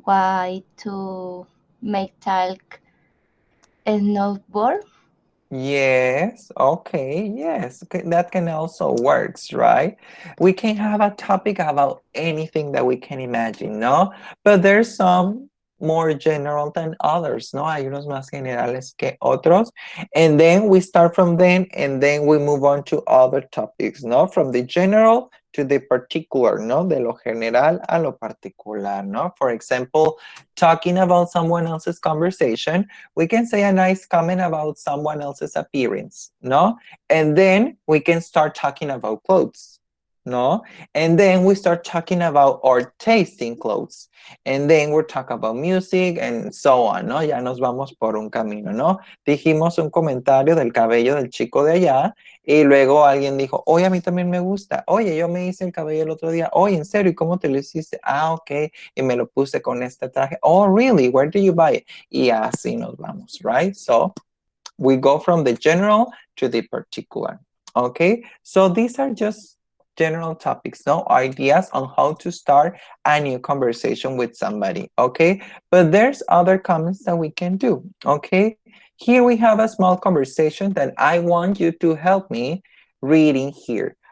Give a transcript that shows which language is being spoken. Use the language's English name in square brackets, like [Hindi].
[English] Why to make talk and not bored. Yes, okay, yes, okay, that can also works, right? We can have a topic about anything that we can imagine, ¿no? But there's some more general than others, ¿no? [Spanish] Hay unos más generales que otros. [English] And then we start from them and then we move on to other topics, ¿no? From the general to the particular, ¿no? [Spanish] De lo general a lo particular, [English] ¿no? For example, talking about someone else's conversation, we can say a nice comment about someone else's appearance, no? And then we can start talking about clothes, no? And then we start talking about our taste in clothes. And then we're talking about music and so on, ¿no? [Spanish] Ya nos vamos por un camino, ¿no? Dijimos un comentario del cabello del chico de allá y luego alguien dijo, oye, a mí también me gusta. Oye, yo me hice el cabello el otro día. Oye, ¿en serio? ¿Y cómo te lo hiciste? Ah, ok. Y me lo puse con este traje. [English] Oh, really? Where did you buy it? [Spanish] Y así nos vamos, [English] right? So we go from the general to the particular. Okay, so these are just general topics, no ideas on how to start a new conversation with somebody. Okay, but there's other comments that we can do. Okay, here we have a small conversation that I want you to help me reading here.